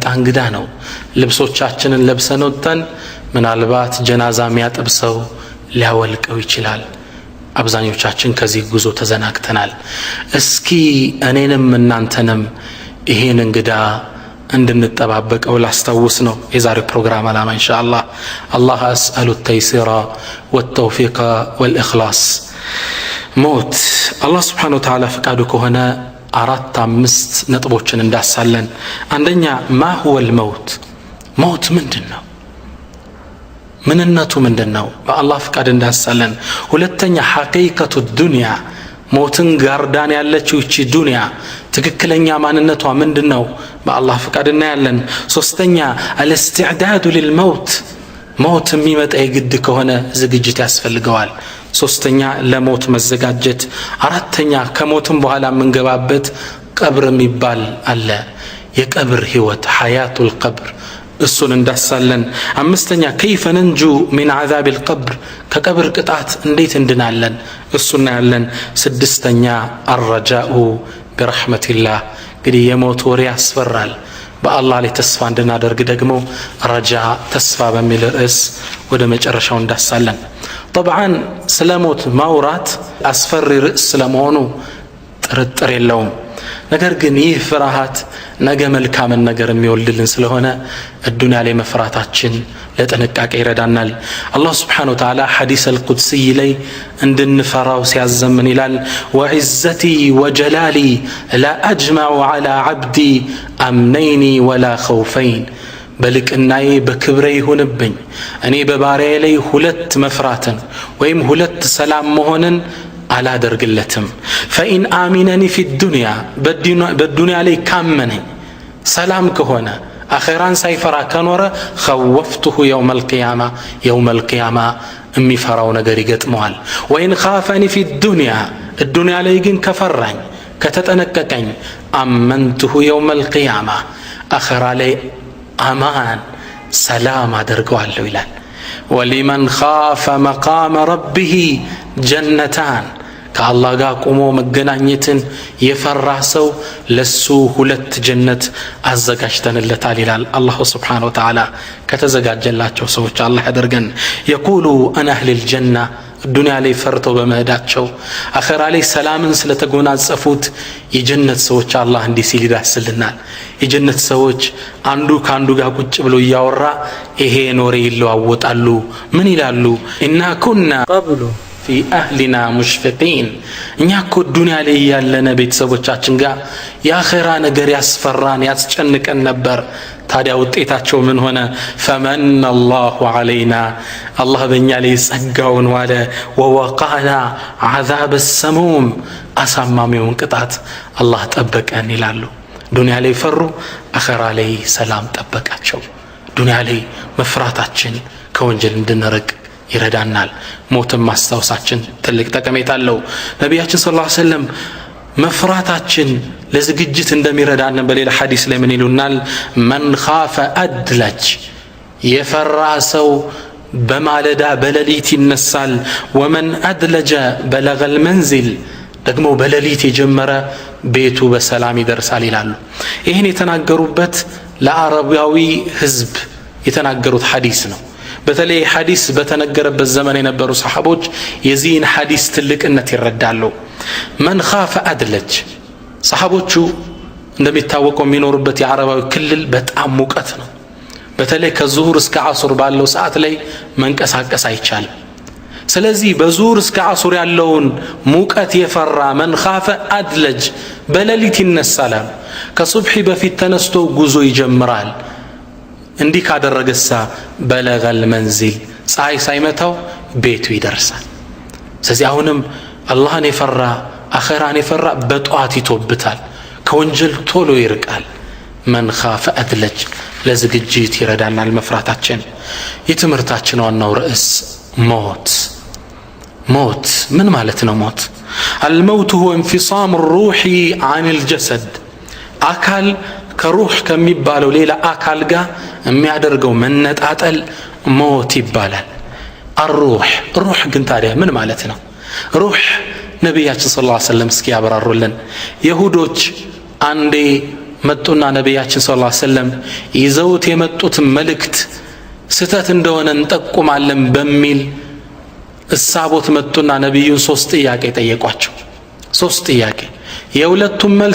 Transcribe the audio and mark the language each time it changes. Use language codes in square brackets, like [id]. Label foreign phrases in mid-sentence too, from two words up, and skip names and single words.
[am] እንግዳ ነው። ልብሶቻችንን ለብሰን ወጥተን ምናልባት ጀናዛ የሚያጥብሰው ሊያወልቀው ይችላል። አብዛኞቻችን ከዚህ ጉዞ ተዘናግተናል። እስኪ እኔንም እናንተንም ይሄን እንግዳ እንድንጠባበቀው ላስታውስ ነው የዛሬው ፕሮግራም ዓላማ ኢንሻአላህ። [ar] الله أسأل تيسيرا والتوفيق والإخلاص። [am] ሞት አላህ [ar] سبحانه وتعالى [am] ፈቃዱ ከሆነ 4-5 ነጥቦችን እንዳሳለን። አንደኛ [ar] ما هو الموت [am] ሞት ምንድነው? ምንነቱ ምንድነው? በአላህ ፈቃድ እንዳሳለን። ሁለተኛ [ar] حقيقة الدنيا [am] ሞትን ጋርዳን ያለችው እቺ ዱንያ ትክክለኛ ማንነቷ ምንድነው? በአላህ ፈቃድ እናያለን። ሶስተኛ [ar] الاستعداد للموت [am] ሞት የሚመጣ የግድ ከሆነ ዝግጅት ያስፈልገዋል። ሶስተኛ ለሞት መዘጋጀት። አራተኛ ከሞትም በኋላ የምንገባበት ቀብር የሚባል አለ፣ የቀብር ህይወት [ar] حياة القبر፣ [am] እሱን እንዳሳለን። አምስተኛ [ar] كيف ننجو من عذاب القبر [am] ከቀብር ቅጣት እንዴት እንድናለን፣ እሱን እናያለን። ስድስተኛ [ar] الرجاء برحمة الله [am] እንግዲህ የሞት ወሬ ያስፈራል። በአላህ ላይ ተስፋ እንድናደርግ ደግሞ ረጃ ተስፋ በሚል ርዕስ ወደ መጨረሻው እንዳሳለን። طبعا ስለ ሞት ማውራት አስፈሪ ርዕስ ስለመሆኑ ጥርጥር የለውም። ነገር ግን ይህ ፍርሃት ነገ መልካምን ነገር የሚወልድልን ስለሆነ الدنيا ላይ መፍራታችን ለጥንቃቄ ይረዳናል። አላህ [ar] سبحانه وتعالى حديث القدسي [am] ላይ እንድንፈራው ሲያዘምን ይላል [ar] وعزتي وجلالي لا أجمع على عبدي أمنين ولا خوفين [am] በልቅናዬ በክብሬ ይሁንብኝ እኔ በባሪያዬ ላይ ሁለት መፍራትን ወይም ሁለት ሰላም መሆንን አላደርግለትም። [ar] فإن آمنني في الدنيا [am] በዱንያ ላይ ካመነኝ ሰላም ከሆነ አኺራን ሳይፈራ ከኖረ خوفته [ar] يوم القيامة [am] የሚፈራው ነገር ይገጥመዋል። [ar] وإن خافني في الدنيا [am] ላይ ግን ከፈራኝ ከተጠነቀቀኝ [ar] أمنته يوم القيامة [am] አኺራ ላይ አማን ሰላም አደርገዋለሁ ይላል። [ar] ولمن خاف مقام ربه [am] ጀነታን ከአላህ ጋር ቆሞ መገናኘትን የፈራ ሰው ለሱ ሁለት ጀነት አዘጋጅተንለታል ይላል አላህ [ar] سبحانه وتعالى። [am] ከተዘጋጀላቸው ሰዎች አላህ ያደርገን። የቁሉ አነ [ar] أهل الجنة [am] ዱንያ ላይ ፈርተው በመሄዳቸው አኺራ ላይ ሰላምን ስለተጎናጸፉት የጀነት ሰዎች አላህ እንዲህ ሲል ይዳስልናል። የጀነት ሰዎች አንዱ ካንዱ ጋር ቁጭ ብሎ ያወራ ይሄ ኖሬ ይለዋወጣሉ። ምን ይላሉ? [ar] إنا كنا قبل في أهلنا مشفقين [am] እኛ እኮ ዱንያ ላይ ያለነ ቤተሰቦቻችን ጋር የአኺራ ነገር ያስፈራን ያስጨንቀን ነበር ታዲያ ውጤታቸው ምን ሆነ [ar] فمن الله علينا [am] الله በእኛ ላይ ጸጋውን ዋለ [ar] ووقانا عذاب السموم [am] አሳማሚውን ቅጣት አላህ ጠበቀን ይላሉ ዱንያ ላይ ፈሩ አኺራ ላይ ሰላም ጠበቃቸው ዱንያ ላይ መፍራታችን ከወንጀል እንድንርቅ ይረዳናል ሞትን ማስታወሳችን ትልቅ ጠቀሜታ አለው ነብያችን [ar] صلى الله عليه وسلم [am] መፍራታችን ለዝግጅት እንደሚረዳን በሌላ ሐዲስ ላይ ምን ይሉናል [ar] من خاف أدلج [am] የፈራ ሰው በማለዳ በሌሊት ይነሳል [ar] ومن أدلج بلغ المنزل [am] ደግሞ በሌሊት የጀመረ ቤቱ በሰላም ይደርሳል ይላሉ ይሄን የተናገሩበት ለአረባዊ ህዝብ የተናገሩት ሐዲስ ነው በተለይ ሐዲስ በተነገረበት ዘመን የነበሩ ሰሃቦች የዚህን ሐዲስ ትልቅነት ይረዳሉ [ar] من خاف أدلج [am] ሰሃቦቹ እንደሚታወቀው የሚኖሩበት የአረባዊ ክልል በጣም ሙቀት ነው በተለይ ከዙሁር እስከ ዓሱር ባለው ሰዓት ላይ መንቀሳቀስ አይቻልም ስለዚህ በዙሁር እስከ ዓሱር ያለውን ሙቀት የፈራ [ar] من خاف أدلج [am] በሌሊት ይነሳል ከሱብሂ በፊት ተነስቶ ጉዞ ይጀምራል እንዲህ ካደረገሳ [ar] بلغ المنزل [am] ፀሐይ ሳይመታው ቤቱ ይደርሳል ስለዚህ አሁንም አላህን የፈራ አኺራን የፈራ በጧት ይቶብታል ከወንጀል ቶሎ ይርቃል [ar] من خاف أدلج [am] ለዝግጅት ይረዳናል መፍራታችን የትምህርታችን ዋናው ርዕስ ሞት ምን ማለት ነው ሞት [ar] الموت هو انفصام الروح عن الجسد [am] አካል ከሩህ ከሚባለው ሌላ አካል ጋር የሚያደርገው መነጣጠል ሞት ይባላል الروح ግን ታዲያ ምን ማለት ነው ሩህ ነብያችን [ar] صلى الله عليه وسلم [am] እስኪ ያብራሩልን ይሁዶች አንዴ መጡና ነብያችን [ar] صلى الله عليه وسلم [am] ይዘውት የመጡት መልእክት ስተት እንደሆነ እንጠቁማለን በሚል እሳቦት መጡና ነብዩን ሶስት ጥያቄ ጠየቋቸው ሶስት ጥያቄ የሁለቱም መልስ